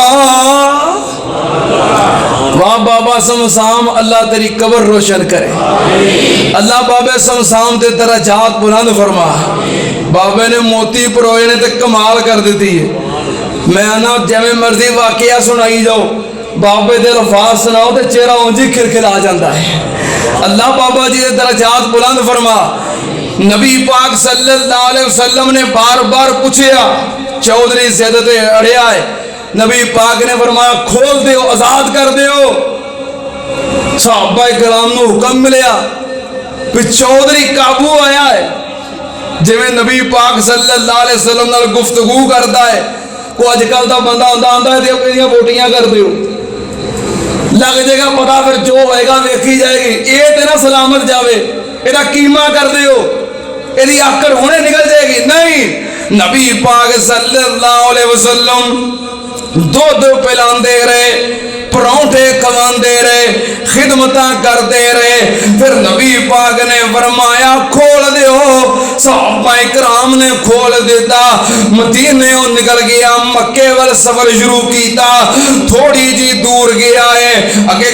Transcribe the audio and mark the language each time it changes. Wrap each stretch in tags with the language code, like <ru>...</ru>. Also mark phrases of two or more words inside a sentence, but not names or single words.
<pa>واہ بابا صمصام اللہ تیری قبر روشن کرے اللہ بابے صمصام تے درجات بلند فرما بابے نے موتی پروئے نے تے کمال کر دی ہے میں نہ جویں مرضی واقعہ سنائی جاؤ بابے دے الفاظ سناؤ تو چہرہ اونج ہی کھلکھلا جاتا ہے اللہ بابا جی دے درجات بلند فرما نبی پاک</pa> <ar>صلى الله عليه وسلم</ar> <pa>نے بار بار پچھیا چودھری ضد تے اڑیا ہے نبی پاک نے فرمایا کھول دیو آزاد کر دیو صحابہ کرام نوں حکم ملیا کہ چودھری قابو آیا ہے جویں نبی پاک</pa> <ar>صلى الله عليه وسلم</ar> <pa>نال گفتگو کردا ہے کو اجکل کا بندہ آندا ہے تو بوٹیاں کر دیو لگ جائے گا پتہ پھر جو ہووے گا ویکھی جائے گی یہ تو نہ سلامت جاوے ایدا قیمہ کر دیو ایدی آکڑ ہنے نکل جائے گی نہیں نبی پاک</pa> <ar>صلى الله عليه وسلم</ar> <pa>دودھ پلاندے رہے پراٹھے کھواندے رہے خدمتاں کرتے رہے پھر نبی پاک نے فرمایا کھول دیو صحابہ اکرام نے کھول دتا مدینے نکل گیا مکے وال سفر شروع کیا تھوڑی جی دور گیا ہے اگے</pa>